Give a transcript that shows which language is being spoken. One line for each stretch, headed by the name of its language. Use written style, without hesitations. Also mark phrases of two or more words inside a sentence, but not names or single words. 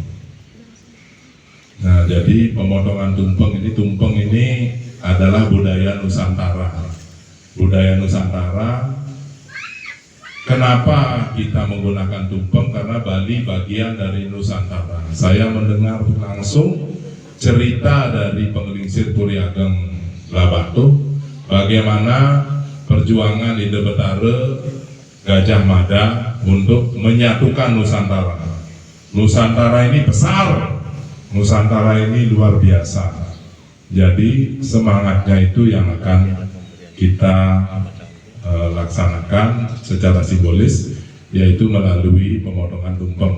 Indonesian: Nah, jadi pemotongan tumpeng ini adalah budaya Nusantara. Budaya Nusantara. Kenapa kita menggunakan tumpeng? Karena Bali bagian dari Nusantara. Saya mendengar langsung cerita dari Penglingsir Puri Ageng Labatu, bagaimana perjuangan Ide Betara Gajah Mada untuk menyatukan Nusantara. Nusantara ini besar, Nusantara ini luar biasa. Jadi semangatnya itu yang akan kita laksanakan secara simbolis, yaitu melalui pemotongan tumpeng.